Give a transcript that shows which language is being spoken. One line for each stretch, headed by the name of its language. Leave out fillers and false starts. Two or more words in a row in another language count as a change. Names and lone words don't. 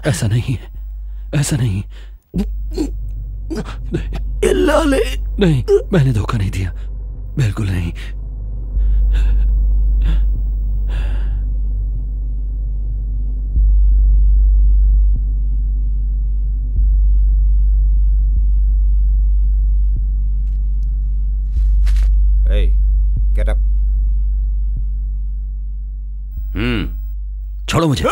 Hindi: ऐसा नहीं है, ऐसा नहीं। नहीं, मैंने धोखा नहीं दिया, बिल्कुल नहीं।
English: Hey, get up.
Hindi: छोड़ो मुझे।